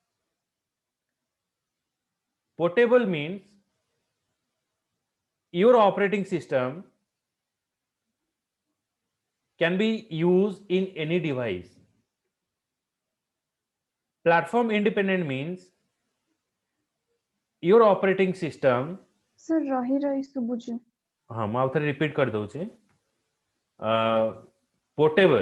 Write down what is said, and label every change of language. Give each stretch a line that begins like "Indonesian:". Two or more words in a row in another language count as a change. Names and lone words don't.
English: Portable means your operating system can be used in any device. Platform independent means your operating system, Sir,
Odia: ରହି ଶୁଭୁଛି। हाँ ମୁଁ ଆଉଥରେ repeat କରିଦଉଛି, portable.